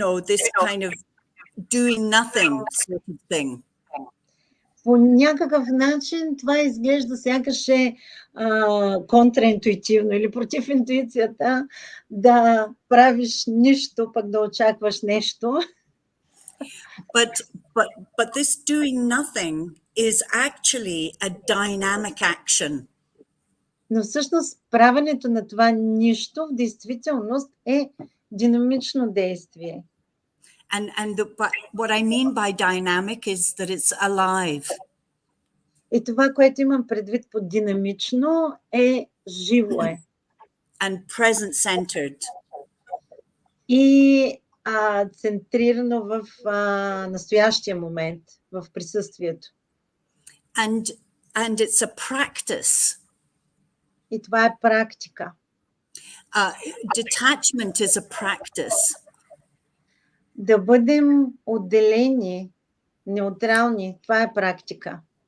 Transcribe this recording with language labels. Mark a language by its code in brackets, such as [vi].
[en] This kind of doing nothing sort of thing. [bg] По някакъв начин това изглежда сякаш е контраинтуитивно или против интуицията да правиш нищо, пък да очакваш нещо. [en] But this doing nothing is actually a dynamic action. [bg] Но всъщност правенето на това нищо в действителност е динамично действие. [en] But what I mean by dynamic is that it's alive. [bg] И това, което имам предвид под динамично, е живо е. [en] And present-centered. [bg] И центрирано в настоящия момент, в присъствието. [en] And it's a practice. [bg] И това е практика. [en] Detachment is a practice. [bg] Да бъдем отделени, неутрални, това е практика.